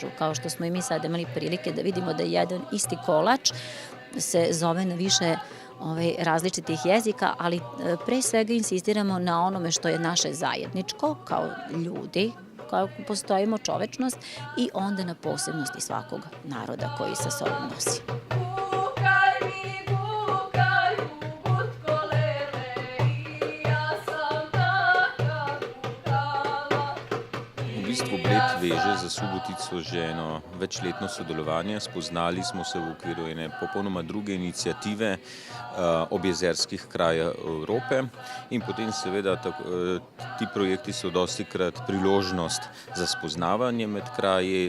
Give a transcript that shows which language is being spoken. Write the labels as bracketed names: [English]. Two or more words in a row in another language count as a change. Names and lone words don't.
[Serbian] Kao što smo i mi sad imali prilike da vidimo da jedan isti kolač se zove na više različitih jezika, ali pre svega insistiramo na onome što je naše zajedničko kao ljudi, kao postojimo čovečnost i onda na posebnosti svakog naroda koji sa sobom nosi. [Slovenian] V bistvu Bled veže za Subotico že eno večletno sodelovanje. Spoznali smo se v okviru ene popolnoma druge inicijative objezerskih krajev Evrope in potem seveda ti projekti so dostikrat priložnost za spoznavanje med kraji,